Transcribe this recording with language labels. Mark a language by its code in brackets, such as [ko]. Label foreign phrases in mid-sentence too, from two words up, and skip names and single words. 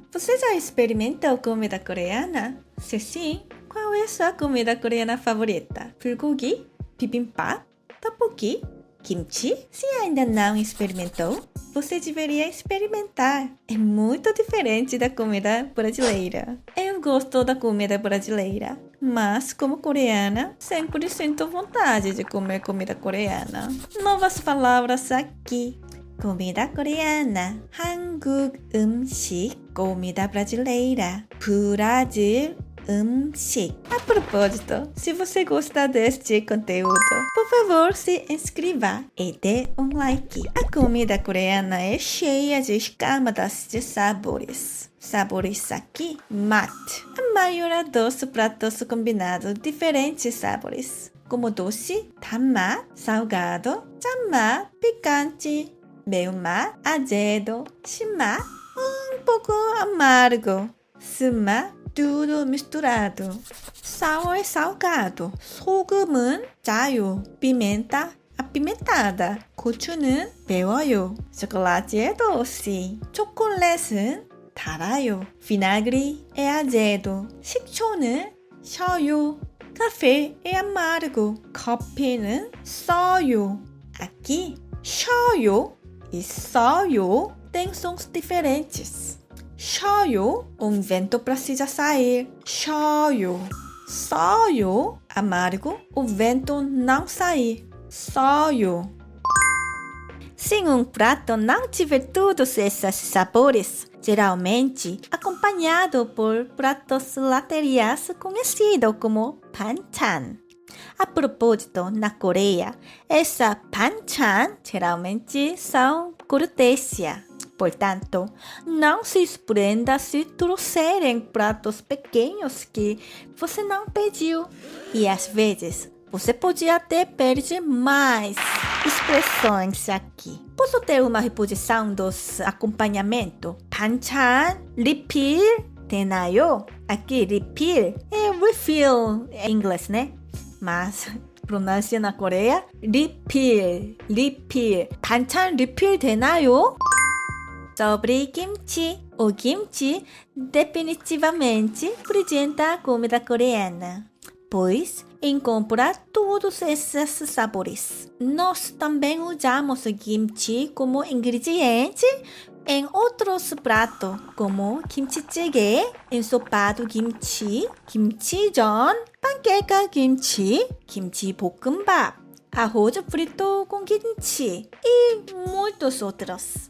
[pt] Você já experimentou comida coreana? Se sim, qual é sua comida coreana favorita? Bulgogi, bibimbap, tteokbokki, kimchi? Se ainda não experimentou, você deveria experimentar. É muito diferente da comida brasileira. Eu gosto da comida brasileira, mas como coreana, sempre sinto vontade de comer comida coreana. Novas palavras aqui. Comida coreana, [ko] 한국 음식, [pt] comida brasileira, Brasil 음식. A propósito, se você gostar deste conteúdo, por favor se inscreva e dê um like. A comida coreana é cheia de camadas de sabores. Sabores aqui, mat. A maioria dos pratos combinados diferentes sabores, como doce, [ko] 단맛, salgado, 짠맛, picante, 매운맛, azedo, 신맛, [pt] pouco amargo, 쓴맛, tudo misturado. Sal é salgado, [ko] 소금은 짜요, [pt] pimenta apimentada, [ko] 고추는 매워요, [pt] chocolate é doce, [ko] 초콜릿은 달아요, [pt] vinagre é azedo, [ko] 식초는 셔요, [pt] café é amargo, [ko] 커피는 써요. [pt] Aqui, 셔요 e 써요 têm sons diferentes. 셔요, vento precisa sair. 셔요. 써요, amargo, o vento não sair. 써요. Se prato não tiver todos esses sabores, geralmente acompanhado por pratos laterais conhecidos como 반찬. A propósito, na Coreia, essa banchan geralmente são cortesía. Portanto, não se surpreenda se trouxerem pratos pequenos que você não pediu. E às vezes, você pode até pedir mais expressões aqui. Posso ter uma reposição dos acompanhamentos? [ko] 반찬, refill, 되나요? [pt] Aqui, refill é refill em inglês, né? Mas pronúncia na Coreia, refill. [ko] 반찬 refill 되나요? [pt] Sobre kimchi. O kimchi definitivamente representa a comida coreana, pois incorpora todos esses sabores. Nós também usamos kimchi como ingrediente em outros pratos, como kimchi jjigae, ensopado kimchi, kimchi전, panqueca kimchi, kimchi 볶음밥, arroz frito com kimchi e muitos outros.